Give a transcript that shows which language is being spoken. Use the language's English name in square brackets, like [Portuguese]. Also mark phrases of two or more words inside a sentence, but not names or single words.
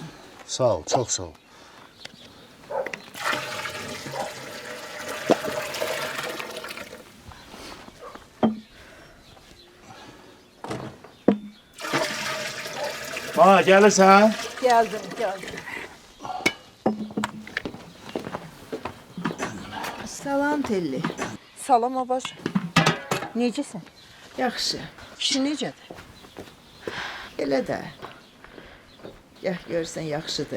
[Turkish] Sağ ol, çok sağ ol. Bana gelirsen. Geldim. [Azerbaijani] Salam Telli. Salam abacı. Necəsən? Yaxşı. Kişi necədir? Elə də. Gəh görsən yaxşıdır.